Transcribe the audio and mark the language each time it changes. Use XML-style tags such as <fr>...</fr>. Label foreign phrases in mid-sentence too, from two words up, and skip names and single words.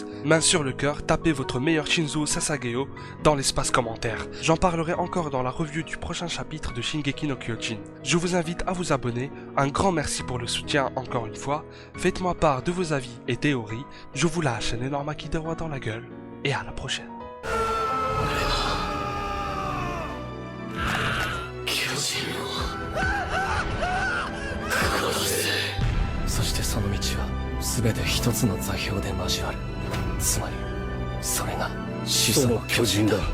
<fr>Main sur le cœur, tapez votre meilleur Shinzo Sasageo dans l'espace commentaire. J'en parlerai encore dans la review du prochain chapitre de Shingeki no Kyojin. Je vous invite à vous abonner. Un grand merci pour le soutien encore une fois. Faites-moi part de vos avis et théories. Je vous lâche un énorme Akidewa dans la gueule, et à la prochaine.</fr> <ja>巨人を殺すその道は全て一つの座標で交わる。つまりそれが始祖の巨人だ。</ja>